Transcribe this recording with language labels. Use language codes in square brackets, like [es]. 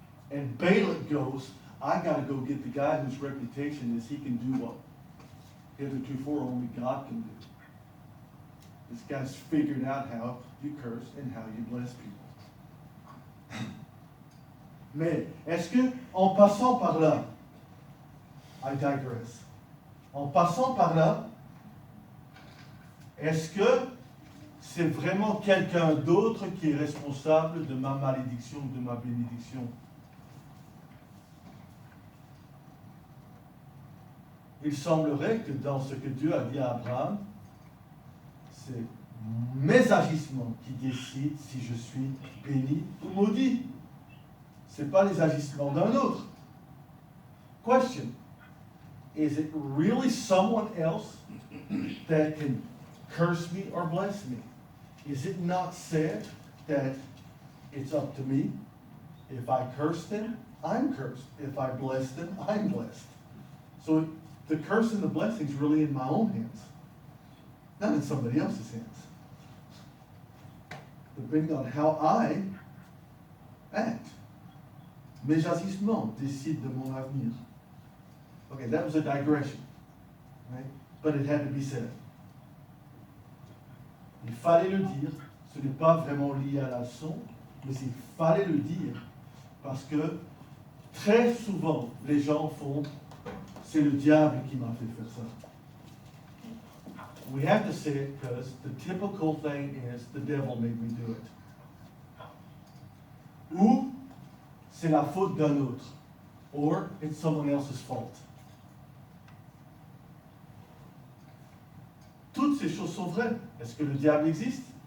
[en] And Balak goes, I got to go get the guy whose reputation is he can do what heretofore only God can do. This guy's figured out how you curse and how you bless people. [fr] Mais est-ce que, en passant par là, [en] I digress, [fr] en passant par là, est-ce que c'est vraiment quelqu'un d'autre qui est responsable de ma malédiction ou de ma bénédiction? Il semblerait que dans ce que Dieu a dit à Abraham, c'est mes agissements qui décident si je suis béni ou maudit. Ce n'est pas les agissements d'un autre. [en] Question: is it really someone else that can curse me or bless me? Is it not said that it's up to me? If I curse them, I'm cursed. If I bless them, I'm blessed. So the curse and the blessing is really in my own hands, not in somebody else's hands. depending on how I act. [fr] Mes agissements décident de mon avenir. [en] Okay, that was a digression, right? But it had to be said. [fr] Il fallait le dire. Ce n'est pas vraiment lié à la leçon, mais il fallait le dire parce que très souvent les gens font c'est le diable qui m'a fait faire ça. [en] We have to say it because the typical thing is the devil made me do it. [fr] Ou c'est la faute d'un autre. [en] Or it's someone else's fault. [fr] Toutes ces choses sont vraies. Est-ce que le diable existe?